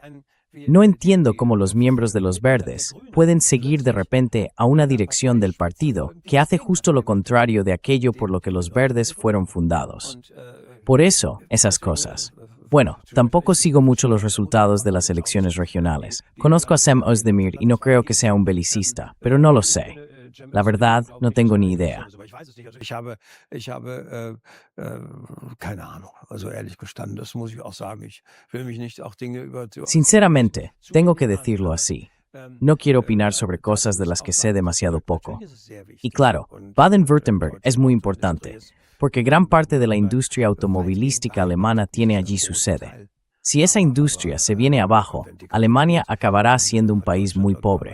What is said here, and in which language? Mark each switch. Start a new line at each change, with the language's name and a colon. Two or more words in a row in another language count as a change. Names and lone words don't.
Spanish: No entiendo cómo los miembros de los verdes pueden seguir de repente a una dirección del partido que hace justo lo contrario de aquello por lo que los verdes fueron fundados. Por eso, esas cosas. Bueno, tampoco sigo mucho los resultados de las elecciones regionales. Conozco a Cem Özdemir y no creo que sea un belicista, pero no lo sé. La verdad, no tengo ni idea.
German: Ich habe keine Ahnung, also ehrlich gestanden, das muss ich auch sagen. Ich will mich nicht auch Dinge über...
Spanish: Sinceramente, tengo que decirlo así. No quiero opinar sobre cosas de las que sé demasiado poco. Y claro, Baden-Württemberg es muy importante, porque gran parte de la industria automovilística alemana tiene allí su sede. Si esa industria se viene abajo, Alemania acabará siendo un país muy pobre.